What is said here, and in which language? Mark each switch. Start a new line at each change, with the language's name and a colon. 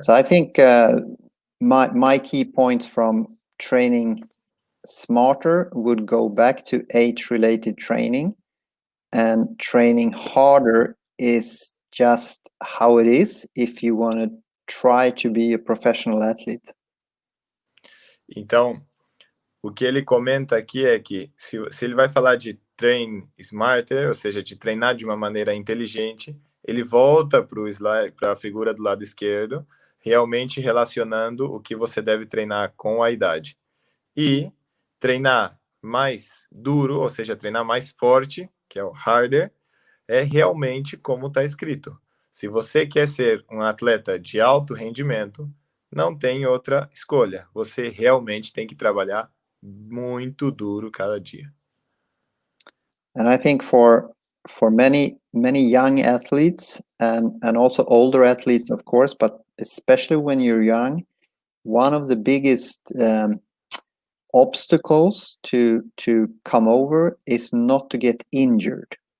English: So I think my key points from training smarter would go back to age-related training, and training harder is just how it is if you want to try to be a professional athlete.
Portuguese: Então, o que ele comenta aqui é que se ele vai falar de train smarter, ou seja, de treinar de uma maneira inteligente, ele volta para o slide, para a figura do lado esquerdo, realmente relacionando o que você deve treinar com a idade. E treinar mais duro, ou seja, treinar mais forte, que é o harder, é realmente como está escrito. Se você quer ser um atleta de alto rendimento, não tem outra escolha. Você realmente tem que trabalhar muito duro cada dia.
English: And I think for many young athletes and also older athletes, of course, but especially when you're young, one of the biggest obstacles to come over is not to get injured.